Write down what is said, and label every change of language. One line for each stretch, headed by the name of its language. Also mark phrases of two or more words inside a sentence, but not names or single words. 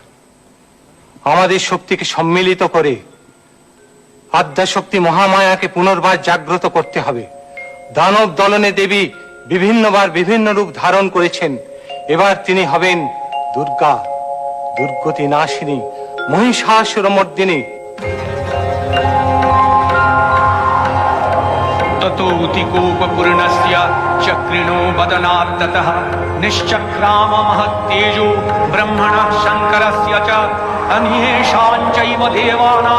Bangla: আমাদের শক্তিকে সম্মিলিত করে আদ্যাশক্তি মহামায়াকে পুনর্বার জাগ্রত করতে হবে। দানব দলনে দেবী বিভিন্নবার বিভিন্ন রূপ ধারণ করেছেন। এবার তিনি হবেন দুর্গা, দুর্গতি নাশিনী, মহিষাসুরমর্দিনী।
Sanskrit: ततो उतिकोपपूर्णस्य चक्रिणो वदनात् ततः निश्चक्राम महत्तेजो ब्रह्मणः शङ्करस्य च अन्येषाञ्चैव देवानां